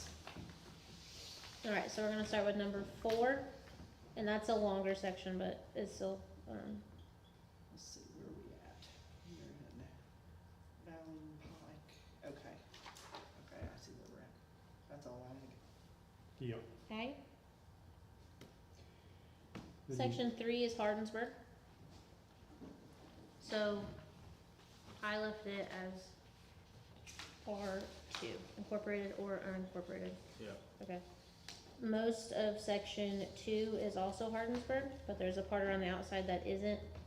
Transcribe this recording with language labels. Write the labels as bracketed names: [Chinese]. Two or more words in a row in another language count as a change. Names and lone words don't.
[English] Alright, so we're gonna start with number 4, and that's a longer section, but it's still, let's see, where are we at? We're in Valley Pike, okay. Okay, I see where we're at. That's all ag. Yep. ag. Then you- Section 3 is Hardensburg. So, I left it as R2, incorporated or unincorporated. Yeah. Okay. Most of section 2 is also Hardensburg, but there's a part around the outside that isn't.